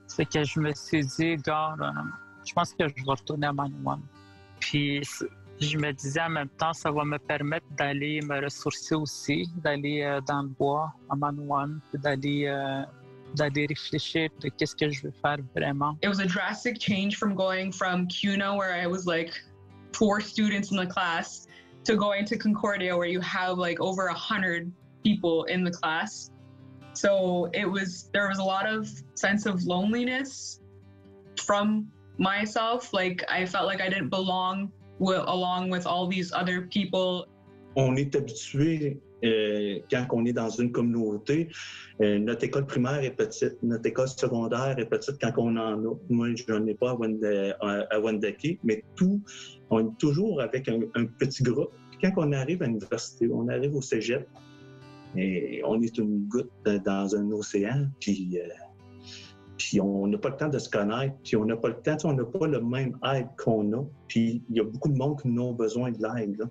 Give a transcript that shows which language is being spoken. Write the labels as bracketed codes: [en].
[fr] Fait que je me suis dit, je pense que je vais retourner à Manouane. Puis je me disais en même temps, ça va me permettre d'aller me ressourcer aussi, d'aller dans le bois à Manouane, puis d'aller réfléchir de qu'est-ce que je veux faire vraiment. [en] It was a drastic change from going from CUNA, where I was like 4 students in the class, to go into Concordia where you have like over 100 people in the class. So there was a lot of sense of loneliness from myself. Like I felt like I didn't belong along with all these other people. [fr] On est habitué, quand on est dans une communauté, notre école primaire est petite, notre école secondaire est petite quand on en a. Moi, je n'en ai pas à Wendake, mais on est toujours avec un petit groupe. Quand on arrive à l'université, on arrive au cégep, et on est une goutte dans un océan, puis on n'a pas le temps de se connaître, puis on n'a pas le temps, on n'a pas le même aide qu'on a, puis il y a beaucoup de monde qui ont besoin de l'aide.